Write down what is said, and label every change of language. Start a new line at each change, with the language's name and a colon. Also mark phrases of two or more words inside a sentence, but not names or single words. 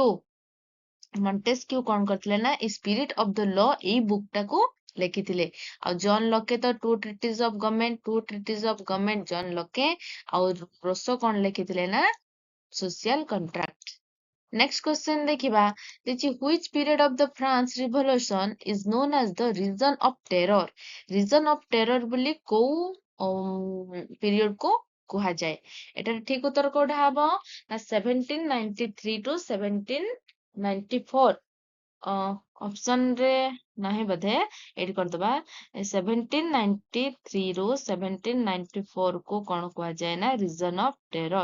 Odia: ମଣ୍ଟେସ୍କ୍ୟୁ କଣ କରିଥିଲେ ନା ଏଇ ସ୍ପିରିଟ ଅଫ ଦ ଲ ଏଇ ବୁକ୍ ଟାକୁ ଲେଖିଥିଲେ। ଆଉ ଜନ୍ ଲୋକେ ତ ଟୁ ଟ୍ରିଟିଜ ଅଫ ଗଭର୍ଣ୍ଣମେଣ୍ଟ, ଟୁ ଟ୍ରିଟିଜ ଅଫ ଗଭର୍ଣ୍ଣମେଣ୍ଟ ଜନ୍ ଲୋକେ, ଆଉ ରୋସୋ କଣ ଲେଖିଥିଲେ ନା ସୋସିଆଲ କଣ୍ଟ୍ରାକ୍ଟ।
English: next question
Odia: ଦେଖିବା, ଦେଇଛି
English: which period of the France revolution is known as the reason of terror? reason of terror
Odia: ବୋଲି କୋଉ ପିରିୟଡ କୁ କୁହାଯାଏ? ଏଟାର ଠିକ ଉତ୍ତର କୋଉଟା ହବ ନା 1793 ଟୁ 1794। ଅପସନ ରେ ନାହିଁ ବୋଧେ, ଏଇଠି କରିଦବା 1793 ରୁ 1794 କୁ କଣ କୁହାଯାଏ ନା
English: reason of terror.